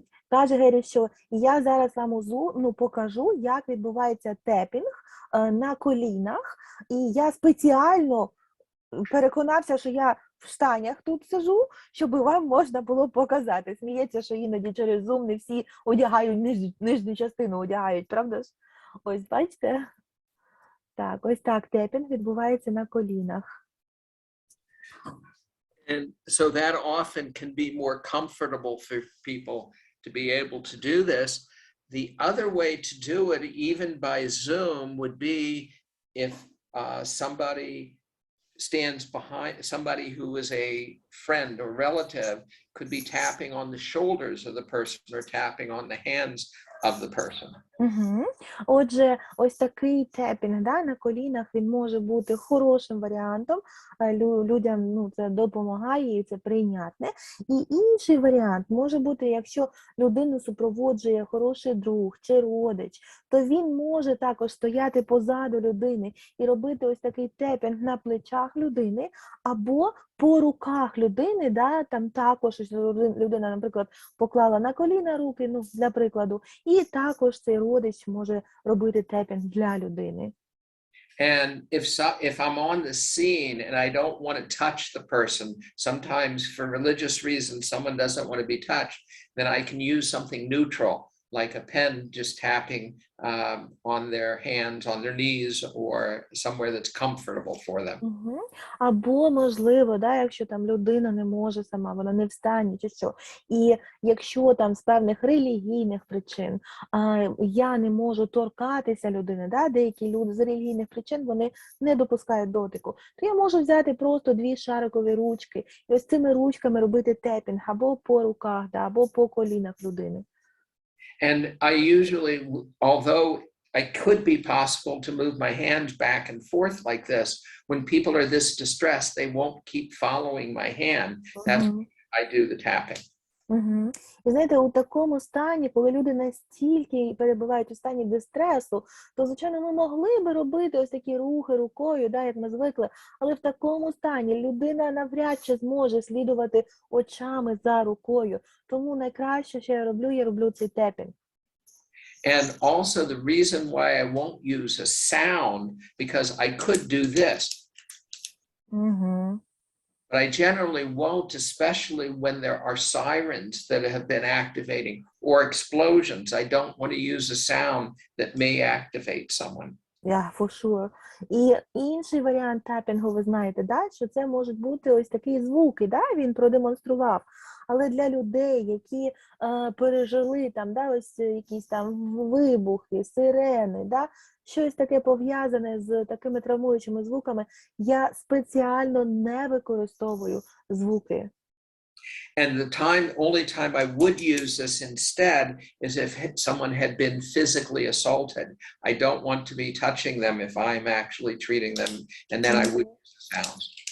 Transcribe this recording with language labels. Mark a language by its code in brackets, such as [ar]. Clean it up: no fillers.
[uk] Каже Гері, що я зараз вам покажу, як відбувається тепінг на колінах, і я спеціально переконався, що я в штанях тут сижу, щоб вам можна було показати. Сміється, що іноді через Zoom не всі одягають нижню частину, одягають, правда ж? Ось, бачите? Так, ось так тепінг відбувається на колінах. [en] And so that often can be more comfortable for people to be able to do this. The other way to do it, even by Zoom, would be if somebody stands behind, somebody who is a friend or relative could be tapping on the shoulders of the person or tapping on the hands of the person. [uk] Отже, ось такий тепінг, да, на колінах, він може бути хорошим варіантом, людям це допомагає і це прийнятне. І інший варіант може бути, якщо людину супроводжує хороший друг чи родич, то він може також стояти позаду людини і робити ось такий тепінг на плечах людини або по руках людини, да, там також людина, наприклад, поклала на коліна руки, для прикладу, і також цей родич може робити тепінг для людини. [en] And if I'm on the scene and I don't want to touch the person, sometimes for religious reasons someone doesn't want to be touched, then I can use something neutral, like a pen just tapping on their hands, on their knees, or somewhere that's comfortable for them. [uk] Або, можливо, да, якщо там людина не може сама, вона не в стані чи що, і якщо там з певних релігійних причин я не можу торкатися людини, да, деякі люди з релігійних причин, вони не допускають дотику, то я можу взяти просто 2 шарикові ручки і ось цими ручками робити тепінг або по руках, да, або по колінах людини. [en] And I usually, although it could be possible to move my hands back and forth like this, when people are this distressed, they won't keep following my hand. That's why I do the tapping. [uk] І знаєте, у такому стані, коли люди настільки перебувають у стані дистресу, то, звичайно, ми могли би робити ось такі рухи рукою, да, як ми звикли, але в такому стані людина навряд чи зможе слідувати очами за рукою. Тому найкраще, що я роблю цей тепінг. [en] And also the reason why I won't use a sound, because I could do this. But I generally won't, especially when there are sirens that have been activating or explosions. I don't want to use a sound that may activate someone. Yeah, for sure. [uk] І інший варіант тапінгу, ви знаєте, да, що це можуть бути ось такі звуки, да, він продемонстрував. Але для людей, які пережили там, да, ось якісь там вибухи, сирени, да, щось таке пов'язане з такими травмуючими звуками, я спеціально не використовую звуки. [en] And the only time I would use this instead is if someone had been physically assaulted. I don't want to be touching them if I'm actually treating them, and then I would use the sounds.